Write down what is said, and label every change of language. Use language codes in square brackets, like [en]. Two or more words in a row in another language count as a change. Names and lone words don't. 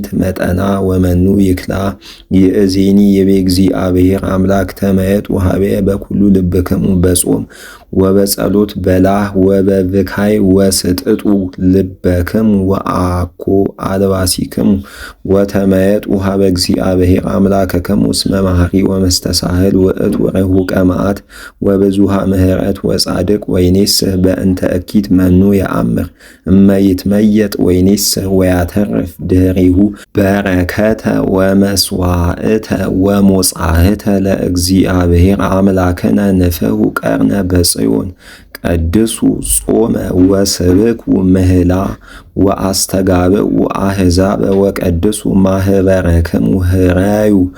[gez] መጠና ወመኑ ይክላ ይእዜኒ ይቤ እግዚአብሔር አምላክ ተመየጡ ኀቤየ በኩሉ ልብክሙ በጾም ወበጸሎት በላህ ወበብካይ ወስጥጡ ልበክሙ ወአኮ አልባሲክሙ ወተመየጡ ኀበ እግዚአብሔር አምላክክሙ እስመ መሐሪ ወመስተሳህል ውእቱ ርሑቀ መዓት ወብዙኃ ምሕረት ወጻድቅ ወይኔስህ በእንተ እኪት መኑ የአምር እመ ይትመየጥ ወይኔስህ ወያተርፍ ድኅሪሁ በረከተ ወመስዋዕተ ወሞጻሕተ ለእግዚአብሔር አምላክነ ንፍሑ ቀርነ በጽዮን ቀድሱ ጾመ ወስብኩ ምህላ ወአስተጋብኡ አሕዛብ ወቀድሱ ማኅበረክሙ ህራዩ